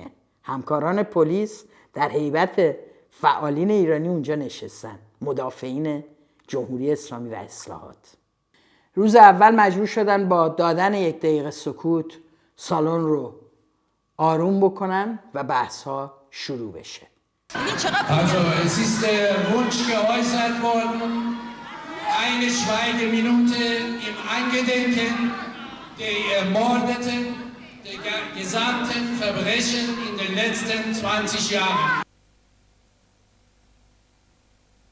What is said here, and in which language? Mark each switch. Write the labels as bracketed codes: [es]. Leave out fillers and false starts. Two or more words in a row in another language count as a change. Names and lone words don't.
[fa] همکاران پلیس در هیبت فعالین ایرانی اونجا نشستن، مدافعین جمهوری اسلامی و اصلاحات. روز اول مجبور شدن با دادن 1 دقیقه سکوت سالن رو آروم بکنن و بحث ها شروع بشه. [de] Also, es ist der Wunsch geäußert worden, eine Schweigeminute im Angedenken der Ermordeten, der gesamten Verbrechen in den letzten 20 Jahren.